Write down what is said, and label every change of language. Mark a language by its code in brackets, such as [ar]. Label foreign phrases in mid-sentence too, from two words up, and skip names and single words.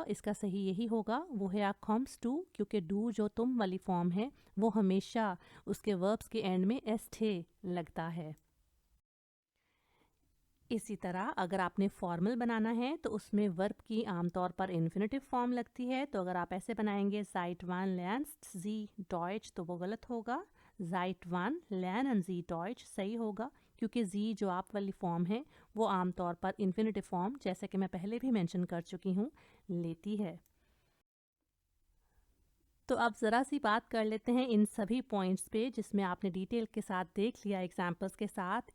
[hi] इसका सही यही होगा, वो है आ [de] kommst du, [hi] क्योंकि डू जो तुम वाली फॉर्म है वो हमेशा उसके वर्ब्स के एंड में एस थे लगता है। इसी तरह अगर आपने फॉर्मल बनाना है तो उसमें वर्ब की आमतौर पर [en] infinitive form [hi] लगती है। तो अगर आप ऐसे बनाएंगे [de] seit wann lernst sie Deutsch, [hi] तो वो गलत होगा। [de] seit wann lernen Sie Deutsch [hi] सही होगा, क्योंकि जी जो आप वाली फॉर्म है वो आमतौर पर [en] infinitive form, [hi] जैसे कि मैं पहले भी मेंशन कर चुकी हूँ, लेती है। तो अब ज़रा सी बात कर लेते हैं इन सभी पॉइंट्स पे जिसमें आपने डिटेल के साथ देख लिया एग्जाम्पल्स के साथ।